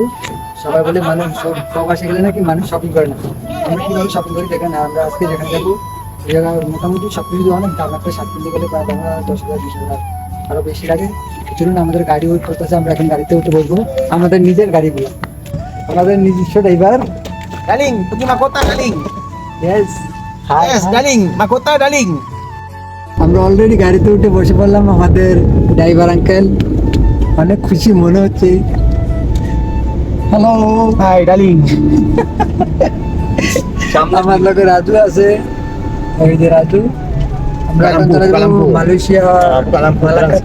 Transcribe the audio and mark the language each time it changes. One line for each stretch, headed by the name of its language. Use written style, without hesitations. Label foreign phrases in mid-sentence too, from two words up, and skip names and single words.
Bangla: সবাই বলে মানুষ প্রবাসে গেলে নাকি মানুষ শপিং করে না। আমরা কীভাবে শপিং করি দেখেন। আমরা আজকে যেখানে যাবো এই জায়গায় মোটামুটি সব কিছু অনেক দাম। একটা শার্ট কিনতে গেলে প্রায় দাম 10,000 20,000 আরও বেশি লাগে। চলুন, আমাদের গাড়ি ওয়েট করতেছে, আমরা এখন গাড়িতে উঠে বসবো। আমাদের নিজের গাড়িগুলো, আমাদের নিজস্ব ড্রাইভার।
Malay: Darling, pergi mahkota darling.
English: yes, hi Yes, darling. Mahkota darling.
Bangla: আমরা অলরেডি গাড়িতে উঠে বসে পড়লাম। আমাদের ড্রাইভার আঙ্কেল অনেক খুশি মনে হচ্ছে। হ্যালো,
Malay: Hai darling.
Bangla: আমার লোকে রাজু আছে। এই যে রাজু। আমরা এখন চলে যাবো মালয়েশিয়া মালাক্কাতে।